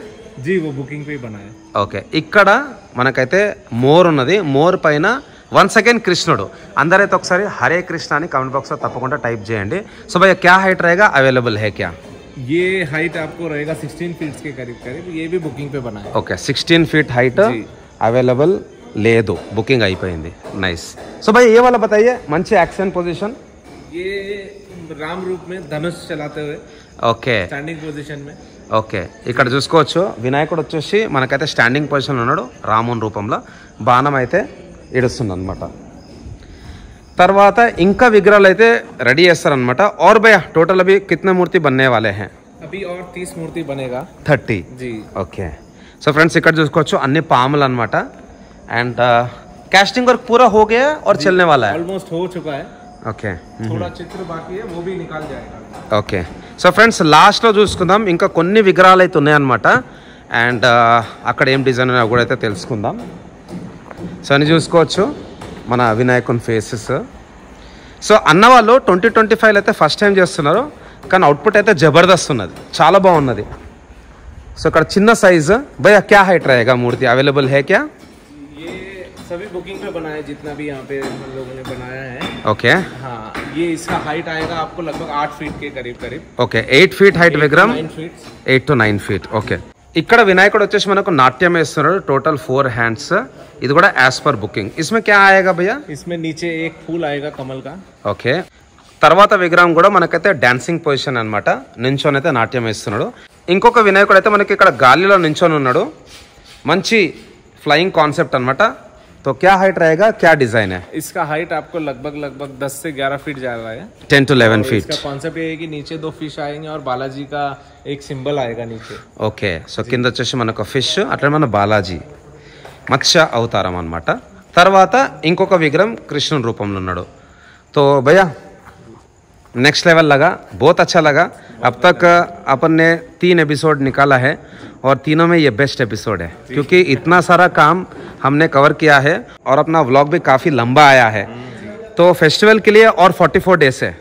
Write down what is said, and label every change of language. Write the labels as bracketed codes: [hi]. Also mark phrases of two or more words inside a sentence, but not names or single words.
[hi] जी वो बुकिंग पे ही बना है। [te] ఓకే ఇక్కడ మనకైతే మోర్ ఉన్నది మోర్ పైన [en] once again [te] కృష్ణుడు అందరైతే ఒకసారి హరే కృష్ణ అని [en] comment box [te] లో తప్పకుండా టైప్ చేయండి సో [hi] भैया क्या हाइट रहेगा अवेलेबल है क्या ये हाइट आपको रहेगा 16 फीट के करीब करीब, ये भी बुकिंग पे बना है। [te] ఓకే [en] 16 feet height available [te] లేదు బుకింగ్ అయిపోయింది నైస్ సో [hi] भैया ये वाला बताइए [te] మంచి [en] action position [hi] ये राम रूप में धनुष चलाते हुए [te] ఓకే [hi] स्टैंडिंग पोजीशन में। [te] ఓకే ఇక్కడ చూసుకోవచ్చు వినాయకుడు వచ్చేసి మనకైతే స్టాండింగ్ పొజిషన్లో ఉన్నాడు రాముని రూపంలో బాణం అయితే ఇడుస్తుంది అనమాట తర్వాత ఇంకా విగ్రహాలు అయితే రెడీ చేస్తారనమాట [hi] और भैया टोटल अभी कितने मूर्ति बनने वाले हैं अभी और 30 मूर्ति बनेगा 30 जी। [te] ఓకే సో ఫ్రెండ్స్ ఇక్కడ చూసుకోవచ్చు అన్ని పాములు అనమాట అండ్ [hi] कास्टिंग वर्क पूरा हो गया और चलने वाला है ऑलमोस्ट हो चुका है, [te] ఓకే [hi] थोड़ा चित्र बाकी है वो भी निकाल जाएगा। [te] ఓకే సో ఫ్రెండ్స్ లాస్ట్లో చూసుకుందాం ఇంకా కొన్ని విగ్రహాలు అయితే ఉన్నాయన్నమాట అండ్ అక్కడ ఏం డిజైన్ ఉన్నాయో కూడా అయితే తెలుసుకుందాం సో అని చూసుకోవచ్చు మన వినాయకుని ఫేసెస్ సో అన్నవాళ్ళు 2025 అయితే [en] first time [te] చేస్తున్నారు కానీ అవుట్పుట్ అయితే జబర్దస్త్ ఉన్నది చాలా బాగున్నది సో ఇక్కడ చిన్న సైజ్ [hi] भैया क्या हाइट रहेगा मूर्ति अवेलेबल है क्या ये सभी बुकिंग पे बना है जितना भी यहाँ पे हम लोगों ने बनाया है। [te] ఓకే [hi] हाँ ये इसका हाइट आएगा आपको लगभग 8 फीट के करीब करीब। [te] ఓకే [en] 8 feet height [te] విగ్రహం [hi] 9 फीट [te] 8 to 9 ఫీట్ ఓకే ఇక్కడ వినాయకుడు వచ్చేసి మనకు నాట్యం వేస్తున్నాడు టోటల్ 4 హ్యాండ్స్ ఇది కూడా [en] as per booking [hi] इसमें क्या आएगा भैया इसमें नीचे एक फूल आएगा कमल का। [te] ఓకే తర్వాత విగ్రహం కూడా మనకైతే [en] dancing position [te] అన్నమాట నించొని అయితే నాట్యం వేస్తున్నాడు ఇంకొక వినాయకుడు అయితే మనకి ఇక్కడ గాలిలో నించొని ఉన్నాడు మంచి [en] flying concept [te] అన్నమాట [hi] तो क्या हाइट रहेगा क्या डिजाइन है इसका हाइट आपको लगभग 10 से 11 फीट जा रहा है। 10 to 11 और फीट इसका कॉन्सेप्ट ये है कि नीचे 2 फिश आएंगे और बालाजी का एक सिंबल आएगा नीचे। [te] ఓకే సో కింద వచ్చేసి మనకు ఫిష్ అట్లా మన బాలాజీ మత్స్య అవతారం అన్నమాట తర్వాత ఇంకొక విగ్రహం కృష్ణుని రూపంలో ఉన్నాడు [hi] तो भैया [en] next level [hi] लगा बहुत अच्छा लगा अब तक अपन ने 3 एपिसोड निकाला है और तीनों में ये बेस्ट एपिसोड है क्योंकि इतना सारा काम हमने कवर किया है और अपना व्लॉग भी काफ़ी लंबा आया है तो फेस्टिवल के लिए और 44 डेज है